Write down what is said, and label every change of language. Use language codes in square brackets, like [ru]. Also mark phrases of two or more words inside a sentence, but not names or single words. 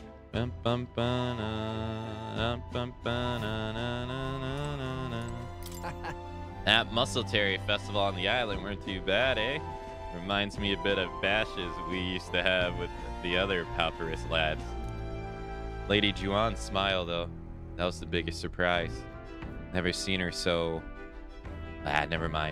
[en] Bum, bum, ba-na, bum, ba-na-na-na-na-na-na. That Muscle Terry Festival on the island weren't too bad, eh? Reminds me a bit of bashes we used to have with the other Pauperous lads. Lady Juan smiled, though. That was the biggest surprise. Never seen her so... never mind.